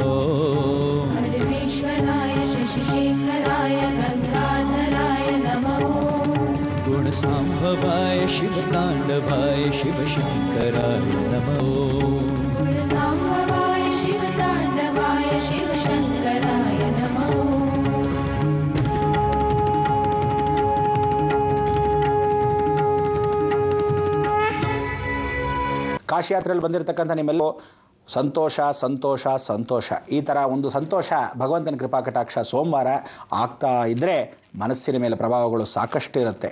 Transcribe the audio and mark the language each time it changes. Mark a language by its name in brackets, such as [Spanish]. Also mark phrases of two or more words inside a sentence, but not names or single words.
[Sanskrit] परमेश्वराय शशिशेखराय गंगाधराय नमः. गुणसाम्भवाय शिवताण्डवाय शिवशंकराय नमः. गुणसाम्भवाय शिवताण्डवाय शिवशंकराय नमः. [Kannada] ಕಾಶಿ ಯಾತ್ರೆಯಲ್ಲಿ ಬಂದಿರತಕ್ಕಂಥ ನಿಮ್ಮೆಲ್ಲೋ ಸಂತೋಷ ಸಂತೋಷ ಸಂತೋಷ. ಈ ಥರ ಒಂದು ಸಂತೋಷ ಭಗವಂತನ ಕೃಪಾ ಕಟಾಕ್ಷ ಸೋಮವಾರ ಆಗ್ತಾ ಇದ್ದರೆ ಮನಸ್ಸಿನ ಮೇಲೆ ಪ್ರಭಾವಗಳು ಸಾಕಷ್ಟು ಇರುತ್ತೆ.